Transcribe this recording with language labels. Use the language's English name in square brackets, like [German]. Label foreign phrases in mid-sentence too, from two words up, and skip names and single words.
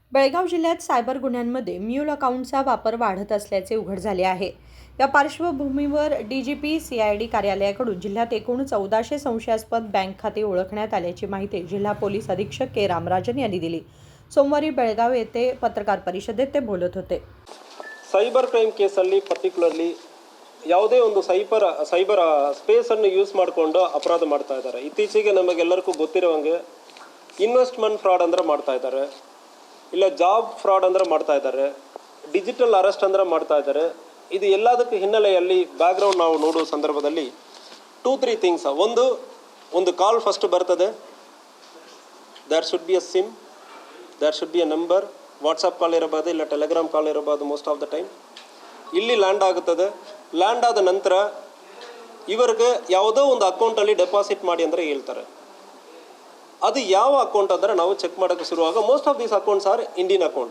[Marathi] बेळगाव जिल्ह्यात सायबर गुन्ह्यांमध्ये म्यूल अकाउंटचा वापर वाढत असल्याचे उघड झाले आहे. या पार्श्वभूमीवर डीजीपी सीआयडी कार्यालयाकडून जिल्ह्यात एकूण 1400 संशयास्पद बँक खाते ओळखण्यात आल्याची माहिती जिल्हा पोलीस अधीक्षक के रामराजन यांनी दिली. सोमवारी बेळगाव येथे पत्रकार परिषदेत ते बोलत होते. [English] cyber crime [Kannada] ಕೇಸಲ್ಲಿ ಪರ್ಟಿಕ್ಯುಲರ್ಲಿ ಯಾವುದೇ ಒಂದು ಸೈಬರ್ ಸ್ಪೇಸನ್ನು ಯೂಸ್ ಮಾಡಿಕೊಂಡು ಅಪರಾಧ ಮಾಡ್ತಾ ಇದ್ದಾರೆ. ಇತ್ತೀಚೆಗೆ ನಮಗೆಲ್ಲರಿಗೂ ಗೊತ್ತಿರುವಂಗೆ [English] investment fraud [Kannada] ಅಂದ್ರೆ ಮಾಡ್ತಾ ಇದ್ದಾರೆ, ಇಲ್ಲ [English] job fraud [Kannada] ಅಂದ್ರೆ ಮಾಡ್ತಾ ಇದ್ದಾರೆ, [English] digital arrest [Kannada] ಅಂದ್ರೆ ಮಾಡ್ತಾ ಇದ್ದಾರೆ. ಇದು ಎಲ್ಲದಕ್ಕೆ ಹಿನ್ನೆಲೆಯಲ್ಲಿ ಬ್ಯಾಕ್ಗ್ರೌಂಡ್ ನಾವು ನೋಡುವ ಸಂದರ್ಭದಲ್ಲಿ 2-3 ಥಿಂಗ್ಸ್. ಒಂದು [English] call first [Kannada] ಬರ್ತದೆ, [English] there should be a SIM, there should be a number, WhatsApp call [Kannada] ಇರಬಹುದು, ಇಲ್ಲ [English] Telegram call ಇರಬಹುದು. most of the time [Kannada] ಇಲ್ಲಿ ಲ್ಯಾಂಡ್ ಆಗುತ್ತದೆ. ಲ್ಯಾಂಡ್ ಆದ ನಂತರ ಇವರಿಗೆ ಯಾವುದೋ ಒಂದು ಅಕೌಂಟಲ್ಲಿ ಡೆಪಾಸಿಟ್ ಮಾಡಿ ಅಂದರೆ ಹೇಳ್ತಾರೆ. ಅದು ಯಾವ ಅಕೌಂಟ್ ಅಂದರೆ ನಾವು ಚೆಕ್ ಮಾಡೋಕ್ಕೆ ಶುರುವಾಗ [English] most of these accounts are Indian accounts.